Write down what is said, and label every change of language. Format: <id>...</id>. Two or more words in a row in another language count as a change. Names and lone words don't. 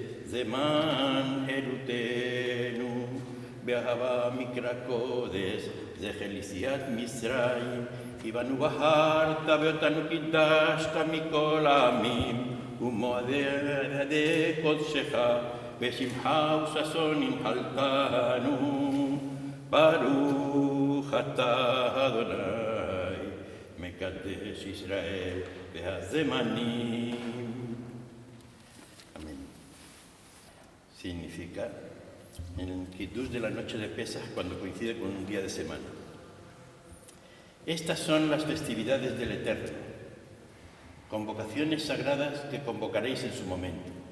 <he>זמן חילותנו, באהבה מקרא קודש, זכר ליציאת מצרים, כי בנו בחרת ואותנו קידשת מכל העמים, ומועדי קודשך, בשמחה וששון הנחלתנו, ברוך אתה אדוני, מקדש ישראל והזמנים.</he> <es>Amén. Significa en el Kiddush de la noche de Pesaj, cuando coincide con un día de semana. Estas son las festividades del Eterno, convocaciones sagradas que convocaréis en su momento.</es>